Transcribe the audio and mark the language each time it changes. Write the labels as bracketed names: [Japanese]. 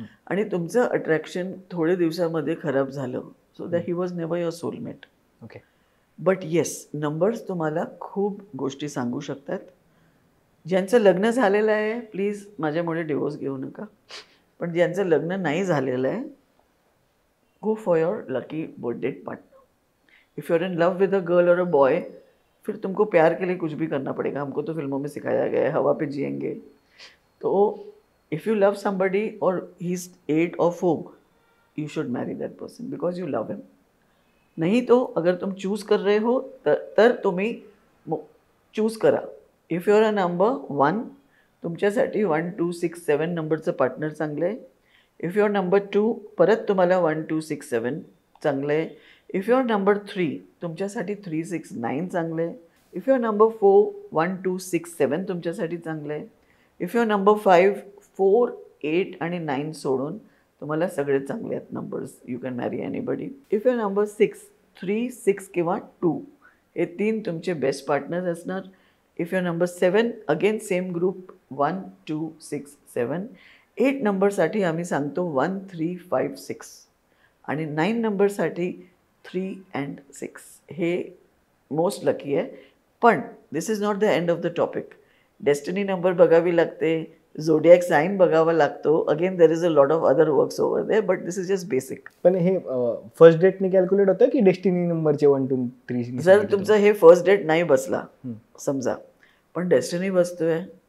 [Marathi] आणि तुमचं अट्रॅक्शन थोडे दिवसामध्ये खराब झालं, [English] So that he was never your soulmate. Okay. [Marathi] But yes, numbers तुम्हाला खूप गोष्टी सांगू शकतात. ज्यांचं लग्न झालेलं आहे, प्लीज माझ्यामुळे डिवोर्स घेऊ नका. पण ज्यांचं लग्न नाही झालेलं आहे, [English] Go for your lucky birthday partner. If you are in love with a girl और a boy, [Hindi] फिर तुमको प्यार के लिए कुछ भी करना पड़ेगा. हमको तो फिल्मों में सिखाया गया है, हवा पे जिएंगे. तो [English] If you love somebody और he is 8 or 4, you should marry that person because you love him. [Hindi] नहीं तो अगर तुम चूज़ कर रहे हो [Marathi] तर तुम्ही चूज करा. [English] if you are a number 1, [Marathi] तुमच्यासाठी 1, 2, 6, 7 नंबरचं पार्टनर चांगलं आहे. [English] if you are number 2, [Marathi] परत तुम्हाला 1, 2, 6, 7 चांगलं आहे. [English] if you are number 3, [Marathi] तुमच्यासाठी 3, 6, 9 चांगलं आहे. [English] if you are number 4, [Marathi] 1, 2, 6, 7 तुमच्यासाठी चांगलं आहे. [English] if you are number 5, [Marathi] 4, 8 आणि 9 सोडून तुम्हाला सगळे चांगले आहेत नंबर्स. [English] You can marry anybody. If you are number 6, 3, 6 किंवा 2, [Marathi] हे 3 तुमचे बेस्ट पार्टनर्स असणार. [English] If you are number 7, again same group, 1, 2, 6, 7. [Marathi] 8 नंबरसाठी आम्ही सांगतो 1, 3, 5, 6 आणि 9 नंबरसाठी 3 and 6. हे मोस्ट लकी आहे. [English] पण this is not the end of the topic. [Marathi] Destiny number बघावी लागते, झोडियाक साईन बघावा लागतो. [English] Again there is a lot of other works over there, but this is just basic. [Marathi] पण हे फर्स्ट डेटने कॅल्क्युलेट होतं की डेस्टिनी नंबरचे 1, 2, 3? जर तुमचं हे फर्स्ट डेट नाही बसला समजा, पण डेस्टिनी बसतोय,